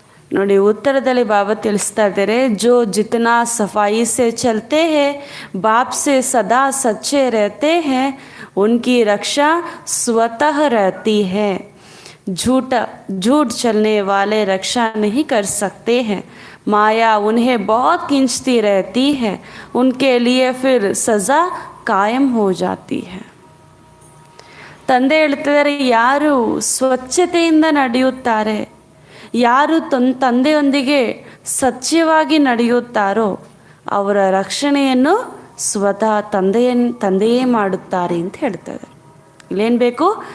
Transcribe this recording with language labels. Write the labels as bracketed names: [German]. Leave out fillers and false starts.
[Kannada] ನೋಡಿ, ಉತ್ತರದಲ್ಲಿ ಬಾಬಾ ತಿಳಿಸ್ತಾ ಇದ್ದಾರೆ, [Hindi] ಜೋ ಜಿತನಾ ಸಫಾಯಿ ಸೆ ಚಲತೆ ಹೈ, ಬಾಪ್ ಸೆ ಸದಾ ಸಚ್ಚೆ रहते हैं, उनकी रक्षा स्वतः रहती है. झूठ चलने वाले रक्षा नहीं कर सकते हैं. माया उन्हें बहुत खींचती रहती है, उनके लिए फिर सज़ा कायम हो जाती है. [Kannada] ತಂದೆ ಹೇಳ್ತಿದ್ದಾರೆ, ಯಾರು ಸ್ವಚ್ಛತೆಯಿಂದ ನಡೆಯುತ್ತಾರೆ, ಯಾರು ತಂದೆಯೊಂದಿಗೆ ಸತ್ಯವಾಗಿ ನಡೆಯುತ್ತಾರೋ ಅವರ ರಕ್ಷಣೆಯನ್ನು ಸ್ವತಃ ತಂದೆಯೇ ಮಾಡುತ್ತಾರೆ ಅಂತ ಹೇಳ್ತಾರೆ. ಇಲ್ಲೇನು ಬೇಕು?